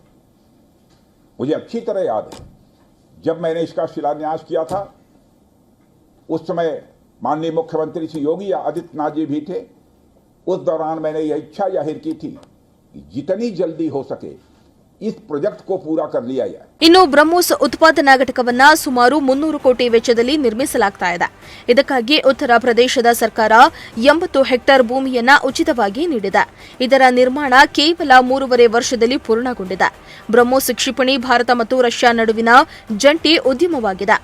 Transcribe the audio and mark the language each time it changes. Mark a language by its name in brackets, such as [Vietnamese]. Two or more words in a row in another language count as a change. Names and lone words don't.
[Hindi] मुझे अच्छी तरह याद है जब मैंने इसका शिलान्यास किया था, उस समय माननीय मुख्यमंत्री श्री योगी आदित्यनाथ जी भी थे। उस दौरान मैंने यह इच्छा जाहिर की थी कि जितनी जल्दी हो सके इस प्रोजेक्ट को पूरा कर लिया जाए। [Kannada] ಇನ್ನು ಬ್ರಹ್ಮೋಸ್ ಉತ್ಪಾದನಾ ಘಟಕವನ್ನ ಸುಮಾರು 300 ಕೋಟಿ ವೆಚ್ಚದಲ್ಲಿ ನಿರ್ಮಿಸಲಾಗ್ತಾ ಇದೆ. ಇದಕ್ಕಾಗಿ ಉತ್ತರ ಪ್ರದೇಶದ ಸರ್ಕಾರ 80 ಹೆಕ್ಟೇರ್ ಭೂಮಿಯನ್ನ ಉಚಿತವಾಗಿ ನೀಡಿದೆ. ಇದರ ನಿರ್ಮಾಣ ಕೇವಲ 3.5 ವರ್ಷದಲ್ಲಿ ಪೂರ್ಣಗೊಂಡಿದೆ. ಬ್ರಹ್ಮೋಸ್ ಕ್ಷಿಪಣಿ ಭಾರತ ಮತ್ತು ರಷ್ಯಾ ನಡುವಿನ ಜಂಟಿ ಉದ್ಯಮವಾಗಿದೆ.